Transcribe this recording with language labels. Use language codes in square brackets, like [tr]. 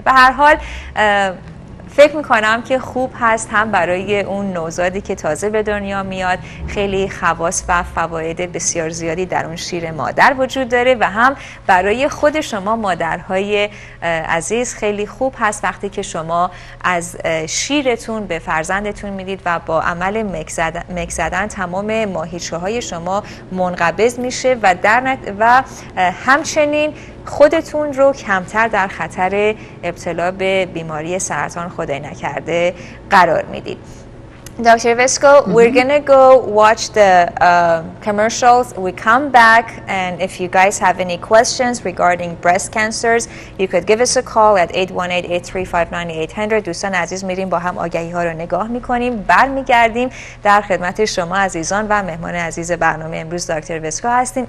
[fa] به هر حال فکر میکنم که خوب هست هم برای اون نوزادی که تازه به دنیا میاد، خیلی خواص و فواید بسیار زیادی در اون شیر مادر وجود داره، و هم برای خود شما مادرهای عزیز خیلی خوب هست وقتی که شما از شیرتون به فرزندتون میدید و با عمل مک زدن تمام ماهیچه های شما منقبض میشه و همچنین خودتون رو کمتر در خطر ابتلا به بیماری سرطان خدای نکرده قرار میدید. [en] Dr. Vesco, we're gonna go watch the commercials. We come back, and if you guys have any questions regarding breast cancers, you could give us a call at 818-835-9800. [fa] دوستان عزیز، میریم با هم آگهی ها رو نگاه میکنیم، برمیگردیم در خدمت شما عزیزان و مهمان عزیز برنامه امروز دکتر وسکو هستیم.